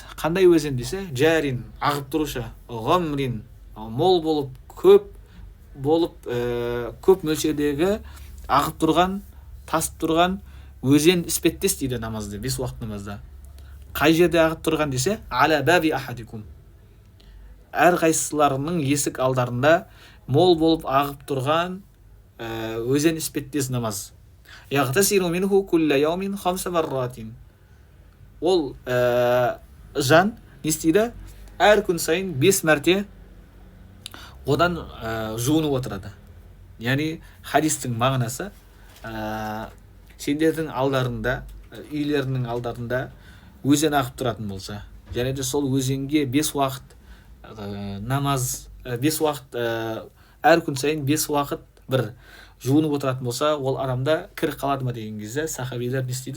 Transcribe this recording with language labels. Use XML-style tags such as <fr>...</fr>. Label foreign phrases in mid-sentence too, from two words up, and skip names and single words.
<kk>Қандай өзен десе, жарин ағып тұрушы, ғамрин мол болып, көп мөлшердегі ағып тұрған, тасып тұрған өзен іспеттес дейді намазды, бес уақыт намазда. Қай жерде ағып тұрған десе,</kk> <ar>على باب أحدكم,</ar> <kk>әрқайсыларының есік алдарында мол болып ағып тұрған өзен іспеттес намаз.</kk> <ar>يغتسل منه كل يوم 5 مرات.</ar> <kk>Ол жан не істейді? Әр күн сайын 5 мәрте одан жуынып отырады. Яғни хадистің мағынасы, сендердің алдарында, үйлерінің алдарында өзен ағып тұратын болса, және де сол өзенге 5 уақыт намаз, 5 уақыт, әр күн сайын 5 уақыт бір жуынып отыратын болса, ол адамда кір қалады ма деген кезде сахабилер не істейді?</kk>